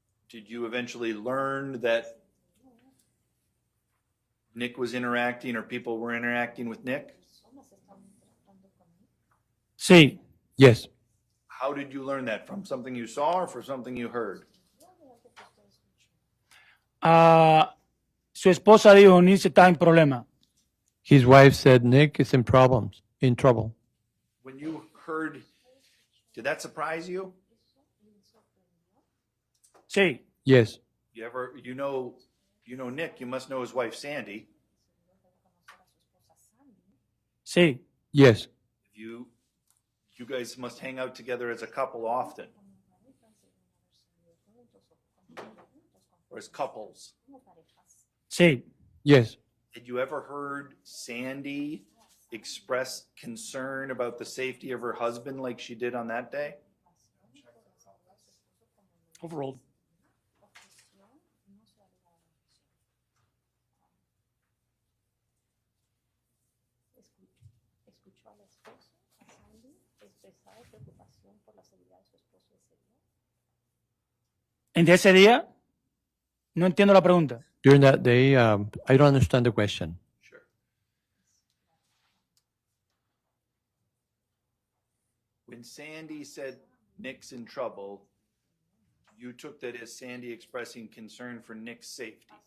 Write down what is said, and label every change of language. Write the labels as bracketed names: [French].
[English] Did you eventually learn that Nick was interacting or people were interacting with Nick? [Spanish] Sí. [English] Yes. How did you learn that? From something you saw or from something you heard? [Spanish] Su esposa dijo, Nick está en problema. [English] His wife said Nick is in trouble. When you heard, did that surprise you? [Spanish] Sí. [English] Yes. You know Nick, you must know his wife Sandy. [Spanish] Sí. [English] Yes. You guys must hang out together as a couple often. Or as couples. [Spanish] Sí. [English] Yes. Had you ever heard Sandy express concern about the safety of her husband like she did on that day? Overruled. [Spanish] En ese día, no entiendo la pregunta. [English] During that day, I don't understand the question. Sure. When Sandy said Nick's in trouble, you took that as Sandy expressing concern for Nick's safety.